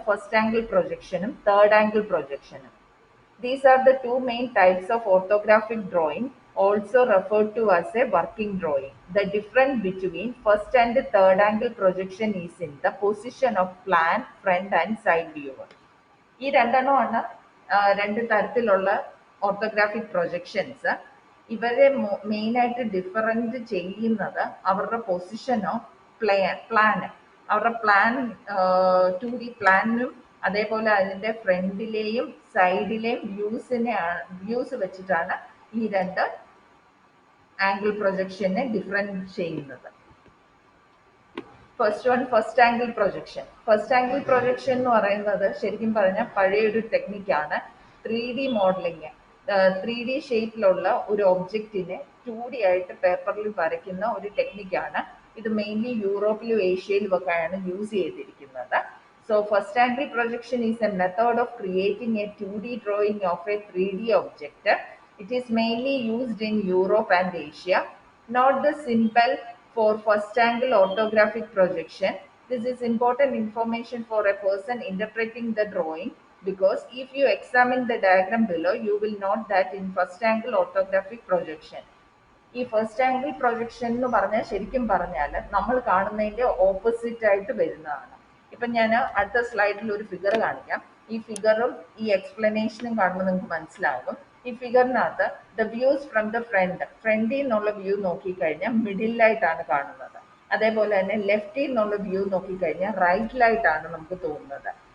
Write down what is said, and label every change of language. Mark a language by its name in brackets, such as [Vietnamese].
[Malayalam] First angle പ്രൊജക്ഷനും third angle പ്രൊജക്ഷനും. [English] These are the 2 main types of orthographic drawing, also referred to as a working drawing. The difference between first and third angle projection is in the position of plan, front and side viewer. [Malayalam] ഈ രണ്ടെണ്ണമാണ് 2 തരത്തിലുള്ള orthographic projections. ഇവരെ മെയിനായിട്ട് different ചെയ്യുന്നത് അവരുടെ position of plan, അവരുടെ plan 2D പ്ലാനും അതേപോലെ അതിൻ്റെ ഫ്രണ്ടിലെയും സൈഡിലെയും വ്യൂസ് വെച്ചിട്ടാണ് ഈ 2 ആംഗിൾ പ്രൊജക്ഷനെ ഡിഫറൻറ്റ് ചെയ്യുന്നത്. First angle projection. First angle projection എന്ന് പറയുന്നത് ശരിക്കും പറഞ്ഞാൽ പഴയൊരു ടെക്നിക്കാണ്. 3D മോഡലിംഗ്, 3D ഷേപ്പിലുള്ള ഒരു ഒബ്ജക്റ്റിനെ 2D ആയിട്ട് പേപ്പറിൽ വരയ്ക്കുന്ന ഒരു ടെക്നിക്കാണ്. ഇത് മെയിൻലി യൂറോപ്പിലും ഏഷ്യയിലും ഒക്കെയാണ് യൂസ് ചെയ്തിരിക്കുന്നത്. [English] So first angle projection is a method of creating a 2D drawing of a 3D object. It is mainly used in Europe and Asia. Not the symbol for first angle orthographic projection. This is important information for a person interpreting the drawing, because if you examine the diagram below, you will note that in first angle orthographic projection, [Malayalam] ഈ first angle projection എന്ന് പറഞ്ഞാൽ ശരിക്കും പറഞ്ഞാൽ നമ്മൾ കാണുന്നതിന്റെ opposite ആയിട്ട് വരുന്നതാണ്. ഇപ്പം ഞാൻ അടുത്ത സ്ലൈഡിൽ ഒരു ഫിഗർ കാണിക്കാം. ഈ ഫിഗറും ഈ എക്സ്പ്ലനേഷനും കാണുമ്പോൾ നിങ്ങൾക്ക് മനസ്സിലാകും. ഈ ഫിഗറിനകത്ത് [English] the views from the [Malayalam] ഫ്രണ്ടിൽ നിന്നുള്ള വ്യൂ നോക്കിക്കഴിഞ്ഞാൽ മിഡിലായിട്ടാണ് കാണുന്നത്. അതേപോലെ തന്നെ ലെഫ്റ്റിൽ നിന്നുള്ള വ്യൂ നോക്കിക്കഴിഞ്ഞാൽ റൈറ്റിലായിട്ടാണ് നമുക്ക് തോന്നുന്നത്.